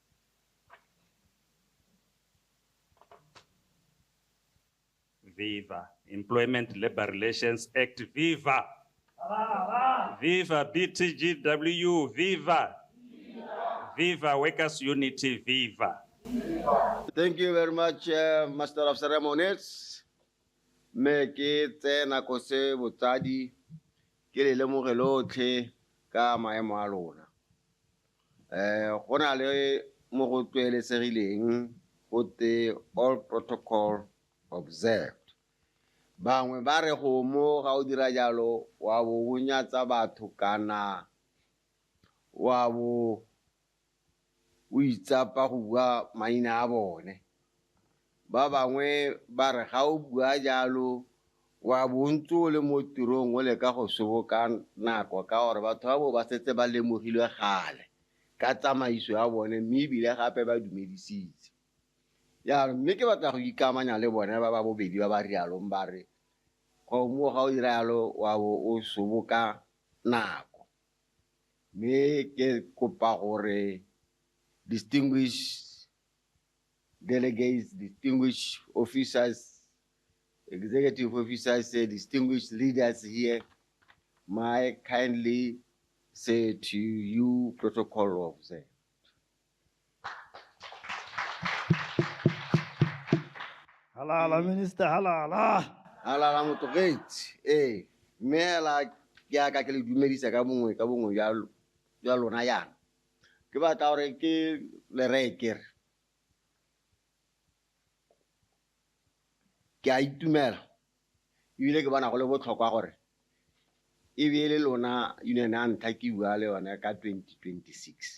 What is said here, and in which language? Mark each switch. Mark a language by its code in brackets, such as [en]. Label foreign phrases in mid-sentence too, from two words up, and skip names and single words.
[en] Viva Employment Labor Relations Act, viva! Viva Btgwu, viva! Viva Workers Unity, viva! Thank you very much, Master of Ceremonies. [tn] Me ke tsena ko se botsadi ke le lemoge lotlhe ka maemo a lona. Go na le mo go tlwaelesegileng go te [en] all protocol observed. [tn] Bangwe ba re go mo ga o dira jalo wa bo bunyatsa batho kana wa bo o itsapa go bua maina a bone. Ba bangwe ba re ga o bua jalo wa bontso le mo tirong o le ka go soboka nako ka gore batho ba bo ba setse ba lemogilwe gale ka tsamaiso ya bone mme ebile gape ba dumedisitse. Ya mme ke batla go ikamanya le bone ba ba bobedi ba ba rialo ba re go mo ga o dira jalo wa bo o soboka nako. Mme ke kopa gore [en] distinguished delegates, distinguished officers, executive officers, distinguished leaders here, may kindly say to you protocol observed. [tn] Halala, Minister, halala. Halala motogetse, mela ke aka ke le dumedisa ka bongwe ya lona yana. Ke batla gore ke le rekere. Ke a itumela ebile ke bona go le botlhokwa gore e be le lona union a ntlha ke bua le yone ka 2026.